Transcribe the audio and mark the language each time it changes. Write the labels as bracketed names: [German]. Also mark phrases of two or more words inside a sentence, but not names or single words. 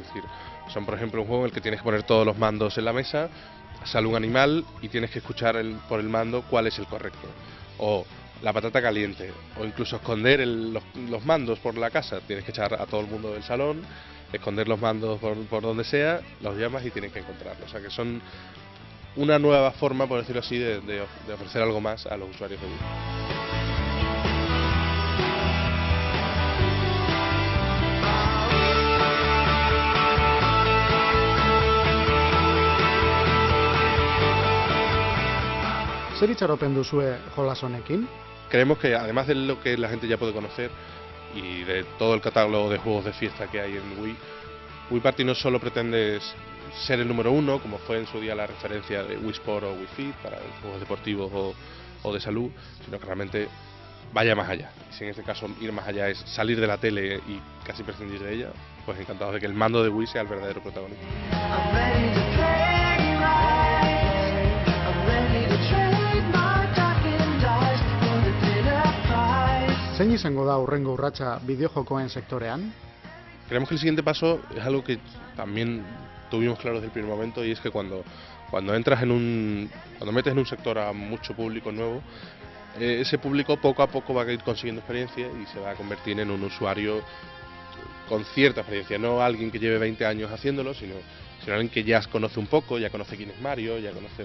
[Spanish] decir, son por ejemplo un juego en el que tienes que poner todos los mandos en la mesa, sale un animal y tienes que escuchar por el mando cuál es el correcto, o la patata caliente, o incluso esconder los mandos por la casa, tienes que echar a todo el mundo del salón, esconder los mandos por donde sea, los llamas y tienes que encontrarlos, o sea que son una nueva forma, por decirlo así, de ofrecer algo más a los usuarios de Wii. [Basque] Zer itxaropen duzue jolas honekin? [Spanish] Creemos que además de lo que la gente ya puede conocer y de todo el catálogo de juegos de fiesta que hay en Wii, Wii Party no solo pretende ser el número uno, como fue en su día la referencia de Wii Sport o Wii Fit para juegos deportivos o de salud, sino que realmente vaya más allá. Y si en este caso ir más allá es salir de la tele y casi prescindir de ella, pues encantados de que el mando de Wii sea el verdadero protagonista. [Basque] Zein izango da hurrengo urratsa bideojokoen sektorean? [Spanish] Creemos que el siguiente paso es algo que también tuvimos claro desde el primer momento y es que cuando entras cuando metes en un sector a mucho público nuevo, ese público poco a poco va a ir consiguiendo experiencia y se va a convertir en un usuario con cierta experiencia, no alguien que lleve 20 años haciéndolo, sino alguien que ya conoce un poco, ya conoce quién es Mario, ya conoce.